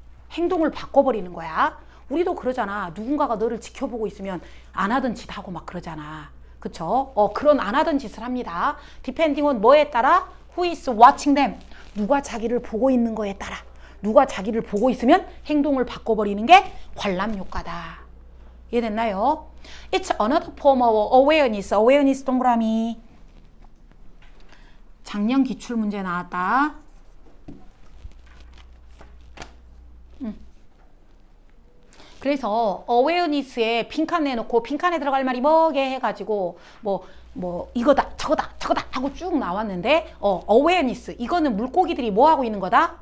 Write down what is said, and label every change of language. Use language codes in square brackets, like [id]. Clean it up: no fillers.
[ko] 행동을 바꿔버리는 거야. 우리도 그러잖아. 누군가가 너를 지켜보고 있으면 안 하던 짓 하고 막 그러잖아. 그쵸? 그런 안 하던 짓을 합니다. [en] depending on [ko] 뭐에 따라? [en] Who is watching them? [ko] 누가 자기를 보고 있는 거에 따라. 누가 자기를 보고 있으면 행동을 바꿔버리는 게 관람 효과다. 이해됐나요? [en] It's another form of awareness. [ko] awareness 동그라미. 작년 기출문제 나왔다. 그래서 awareness에 빈칸 내놓고 빈칸에 들어갈 말이 뭐게 해가지고 뭐 이거다 저거다 하고 쭉 나왔는데 awareness 이거는 물고기들이 뭐 하고 있는 거다?